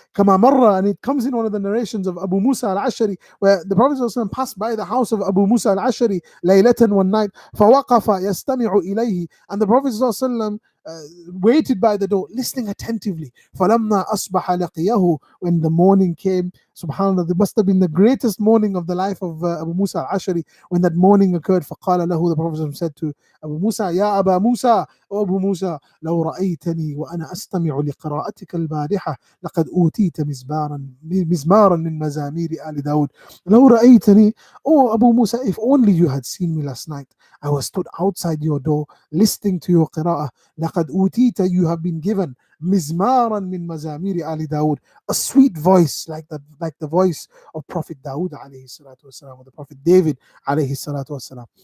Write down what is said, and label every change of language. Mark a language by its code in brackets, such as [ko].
[ar] كما مر, [en] and it comes in one of the narrations of Abu Musa al-Ashari, where the Prophet ﷺ passed by the house of Abu Musa al-Ashari laylatan one night, [ar] فوقف يستمع إليه, [en] and the Prophet ﷺ waited by the door, listening attentively. [ar] فلما أصبح لقيه, [en] when the morning came, subhanallah, there must have been the greatest morning of the life of Abu Musa al-Ashari when that morning occurred. [ar] فقال له, [en] the Prophet said to Abu Musa, [ar] يا أبا موسى, [en] O Abu Musa, [ar] لو رأيتني وأنا أستمع لقراءتك البارحة لقد أوتيت مزمارا من مزامير آل داود. لو رأيتني, [en] oh Abu Musa, if only you had seen me last night. I was stood outside your door listening to your qira'ah. [ar] لقد أوتيت, [en] you have been given [ar] مزمارا من مزامير آل داود, [en] a sweet voice like the voice of Prophet Dawood alayhi salatu wasalam, or the Prophet David alayhi salatu wasalam.